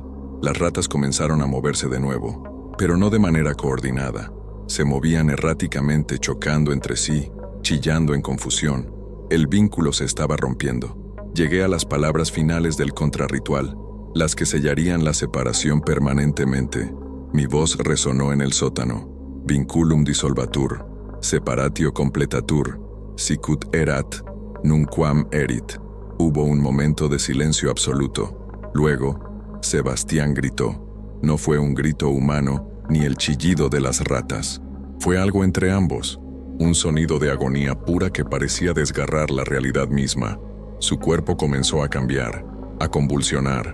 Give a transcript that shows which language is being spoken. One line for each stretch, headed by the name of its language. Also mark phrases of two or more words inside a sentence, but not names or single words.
Spanish: Las ratas comenzaron a moverse de nuevo, pero no de manera coordinada. Se movían erráticamente, chocando entre sí, chillando en confusión. El vínculo se estaba rompiendo. Llegué a las palabras finales del contrarritual, las que sellarían la separación permanentemente. Mi voz resonó en el sótano.
Latin: Vinculum dissolvatur, separatio completatur, sicut erat, nunquam erit.
Spanish: Hubo un momento de silencio absoluto. Luego, Sebastián gritó. No fue un grito humano, ni el chillido de las ratas. Fue algo entre ambos, un sonido de agonía pura que parecía desgarrar la realidad misma. Su cuerpo comenzó a cambiar, a convulsionar.